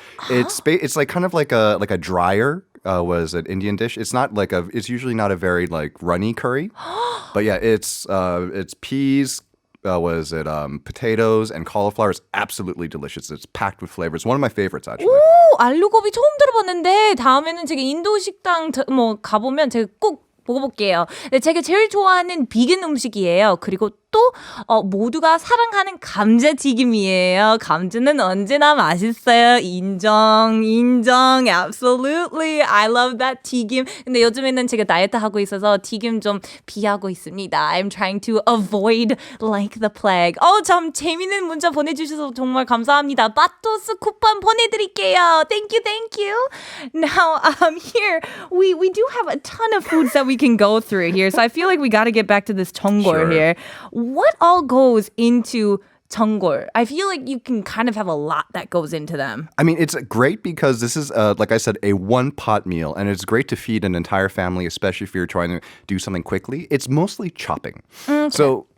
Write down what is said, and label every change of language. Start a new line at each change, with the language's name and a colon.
English: It's like kind of like a drier was an Indian dish. It's not like it's usually not a very like runny curry, but yeah, it's peas. Potatoes and cauliflower. It's absolutely delicious. It's packed with flavor. It's one of my favorites actually.
Korean: 오, 알루고비 처음 들어봤는데 다음에는 제가 인도 식당 가보면 제가 꼭 먹어볼게요. 네, 제가 제일 좋아하는 비건 음식이에요. 그리고 또 모두가 사랑하는 감자튀김이에요. 감자는 언제나 맛있어요. 인정. Absolutely.
English: I love that 튀김.
Korean: 근데 요즘에는 제가 다이어트 하고 있어서 튀김 좀 피하고 있습니다.
English: I'm trying to avoid like the plague.
Korean: 참 재밌는 문자 보내주셔서 정말 감사합니다. 마토스 쿠폰 보내드릴게요.
English: Thank you. Now, here, we do have a ton of foods that we can go through here. So I feel like we got to get back to this 전골 here. What all goes into 전골? I feel like you can kind of have a lot that goes into them. I mean, it's great because this is, like I said, a one-pot meal, and it's great to feed an entire family, especially if you're trying to do something quickly. It's mostly chopping. Okay. So